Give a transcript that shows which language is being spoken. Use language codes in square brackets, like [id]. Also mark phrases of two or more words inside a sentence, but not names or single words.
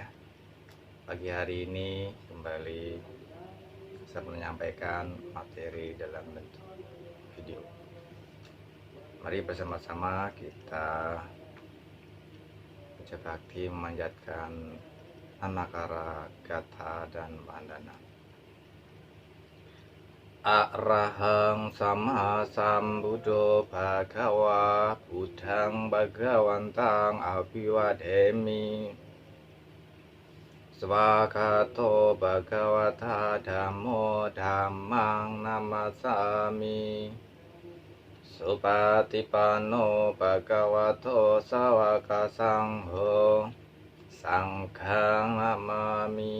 [id] Pagi hari ini kembali saya menyampaikan materi dalam bentuk video. Mari bersama-sama kita baca bakti memanjatkan Anakara, Gatha, dan Bandana. [pi] Arahang sama sambuddho bhagawa buddhang bhagawantang abhiwademi swakato bhagavata dhammo dhammang namasami supatipanno bhagavato sawaka sangho sanghang namami.